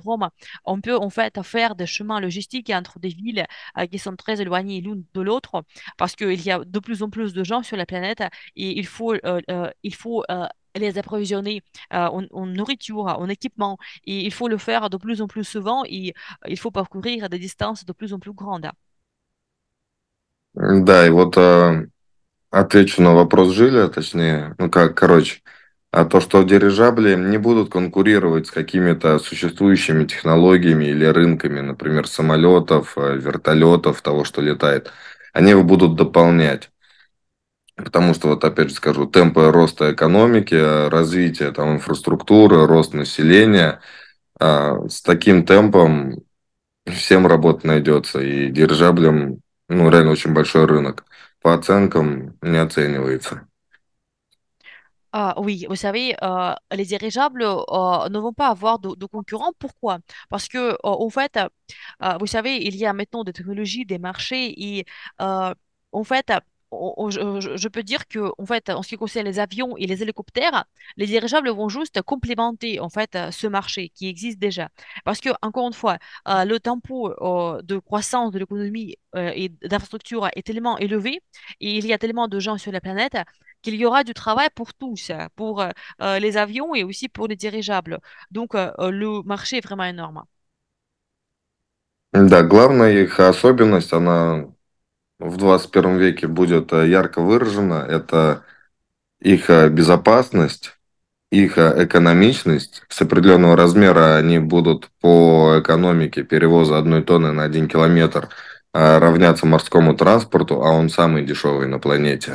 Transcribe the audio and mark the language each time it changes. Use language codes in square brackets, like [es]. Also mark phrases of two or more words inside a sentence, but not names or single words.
[fr] On peut en fait faire des chemins logistiques entre des villes qui sont très éloignées l'une de l'autre parce qu'il y a de plus en plus de gens sur la planète et il faut les approvisionner en nourriture, en équipement. Et il faut le faire de plus en plus souvent et il faut parcourir des distances de plus en plus grandes. [ru] Да, и вот отвечу на вопрос Жиля, точнее, ну как, короче, то, что дирижабли не будут конкурировать с какими-то существующими технологиями или рынками, например, самолетов, вертолетов, того, что летает. Они его будут дополнять. Потому что, вот опять же скажу, темпы роста экономики, развития там, инфраструктуры, рост населения, с таким темпом всем работа найдется. И дирижаблям, ну, реально очень большой рынок. По оценкам не оценивается. [fr] Oui, vous savez, les dirigeables ne vont pas avoir de concurrents. Pourquoi? Parce que, en fait, vous savez, il y a maintenant des technologies, des marchés, et en fait, je peux dire que, en fait, en ce qui concerne les avions et les hélicoptères, les dirigeables vont juste complémenter, en fait, ce marché qui existe déjà. Parce que, encore une fois, le tempo de croissance de l'économie et d'infrastructure est tellement élevé, et il y a tellement de gens sur la planète qu'il y aura du travail pour tous, pour les avions et aussi pour les dirigeables. Donc, le marché est vraiment énorme. [ru] Да, главная их особенность, она в 21 веке будет ярко выражена. Это их безопасность, их экономичность. С определенного размера они будут по экономике перевоза 1 тонны на 1 километр равняться морскому транспорту, а он самый дешевый на планете.